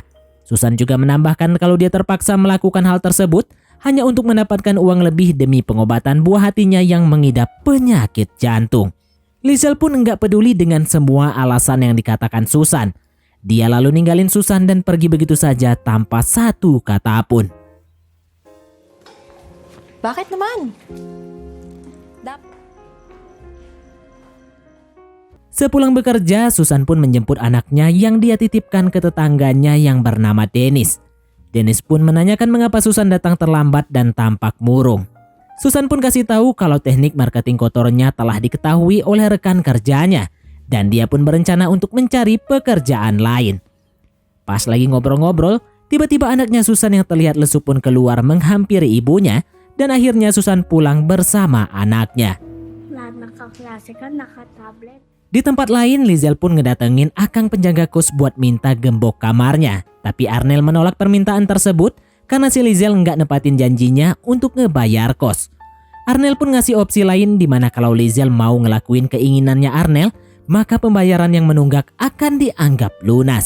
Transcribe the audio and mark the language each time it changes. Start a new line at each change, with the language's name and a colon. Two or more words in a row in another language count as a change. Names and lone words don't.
Indonesian: Susan juga menambahkan kalau dia terpaksa melakukan hal tersebut hanya untuk mendapatkan uang lebih demi pengobatan buah hatinya yang mengidap penyakit jantung. Lizel pun enggak peduli dengan semua alasan yang dikatakan Susan. Dia lalu ninggalin Susan dan pergi begitu saja tanpa satu kata pun.
Filipino: Bakit naman?
Indonesian: Sepulang bekerja, Susan pun menjemput anaknya yang dia titipkan ke tetangganya yang bernama Dennis. Dennis pun menanyakan mengapa Susan datang terlambat dan tampak murung. Susan pun kasih tahu kalau teknik marketing kotornya telah diketahui oleh rekan kerjanya dan dia pun berencana untuk mencari pekerjaan lain. Pas lagi ngobrol-ngobrol, tiba-tiba anaknya Susan yang terlihat lesu pun keluar menghampiri ibunya dan akhirnya Susan pulang bersama anaknya.
Filipino: Lahat ng kaklase ka naka-tablet.
Indonesian: Di tempat lain, Lizel pun ngedatengin akang penjaga kos buat minta gembok kamarnya. Tapi Arnel menolak permintaan tersebut karena si Lizel nggak nepatin janjinya untuk ngebayar kos. Arnel pun ngasih opsi lain di mana kalau Lizel mau ngelakuin keinginannya Arnel, maka pembayaran yang menunggak akan dianggap lunas.